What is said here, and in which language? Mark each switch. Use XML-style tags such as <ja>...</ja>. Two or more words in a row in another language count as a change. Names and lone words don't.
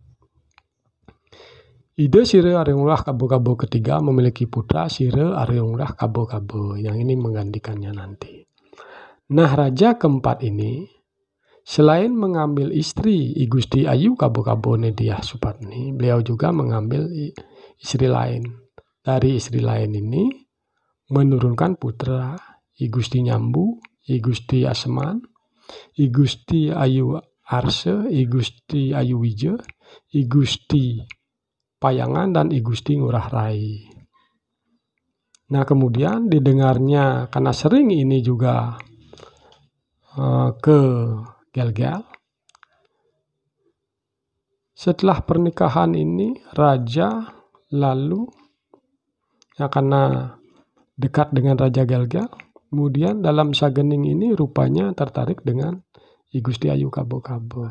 <id>Ide Sire Arya Kabo-Kabo ketiga memiliki putra Sire Arya Kabo-Kabo yang ini menggantikannya nanti. Nah, raja keempat ini selain mengambil istri I Gusti Ayu Kabo-Kabo Nediah Supatni, beliau juga mengambil istri lain. Dari istri lain ini menurunkan putra I Gusti Nyambu, I Gusti Aseman, I Gusti Ayu Arse, I Gusti Ayu Wije, I Gusti Payangan dan I Gusti Ngurah Rai. Nah, kemudian didengarnya karena sering ini juga ke Gelgel. Setelah pernikahan ini raja lalu karena dekat dengan Raja Gelgel, kemudian dalam Sagening ini rupanya tertarik dengan I Gusti Ayu Kabo-Kabo.</id>